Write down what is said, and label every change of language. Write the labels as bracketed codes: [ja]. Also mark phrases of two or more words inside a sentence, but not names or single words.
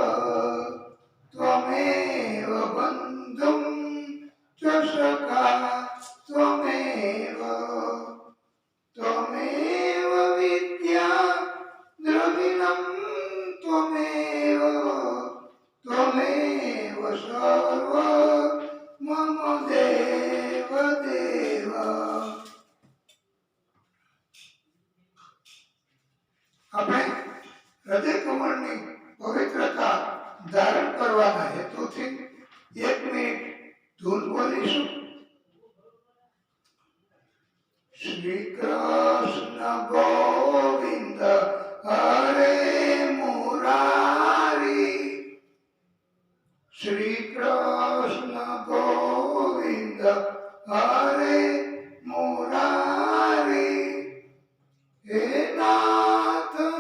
[sa] त्वमेव बन्धुं च सखा त्वमेव, त्वमेव विद्या द्रविणं त्वमेव, त्वमेव सर्व मम देव देव। [gu] આપણે હૃદય કમળની પવિત્રતા ધારણ કરવાના હેતુથી 1 મિનિટ ધૂન બોલીશું। શ્રી કૃષ્ણ ગોવિંદ હરે મુરારી, શ્રી કૃષ્ણ ગોવિંદ હરે મુરારી, હે નાથ